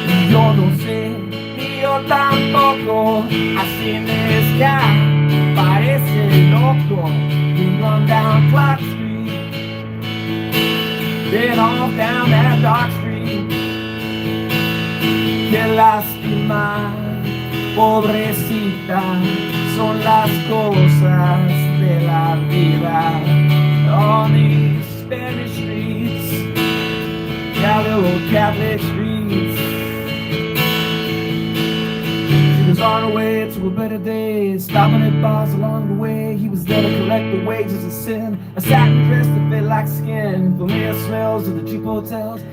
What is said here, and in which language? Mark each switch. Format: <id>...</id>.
<es>Yo no sé, ni yo tampoco.</es> <en>I seen this guy,</en> <es>parece loco.</es> <en>We run down Clark Street, then off down that dark street.</en> <es>Qué lástima, pobrecita, son las cosas de la vida.</es> <en>On these Spanish streets, yeah, the old Catholic streets. She was on her way to a better day, stopping at bars along the way. He was there to collect the wages of sin, a satin dress that fit like skin, familiar smells of the cheap hotels.</en>